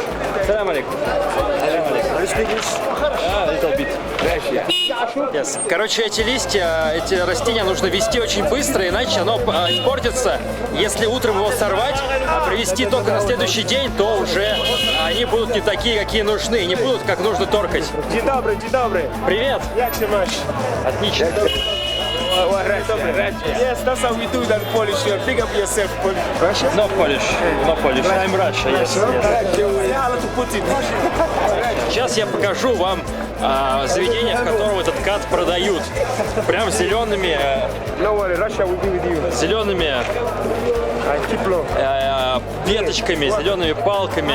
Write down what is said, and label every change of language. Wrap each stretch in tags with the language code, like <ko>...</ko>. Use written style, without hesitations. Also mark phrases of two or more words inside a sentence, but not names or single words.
<ar>سلام عليكم. Yes.</ar> <ru>Короче, эти листья, эти растения нужно везти очень быстро, иначе оно испортится. Если утром его сорвать, а привезти только на следующий день, то уже они будут не такие, какие нужны, и не будут как нужно торкать.</ru> <pl>Dzień dobry, dzień dobry.</pl> <ru>Привет!</ru> <pl>Jak się masz?</pl> <ru>Отлично.</ru> <en>Yes, that's how we do that Polish. Big up yourself, Polish. Russia? No Polish. No Polish. I'm Russia, yes.</en> <ru>Сейчас я покажу вам заведение, в котором этот кат продают. Прям зелеными, веточками, зелеными палками.</ru>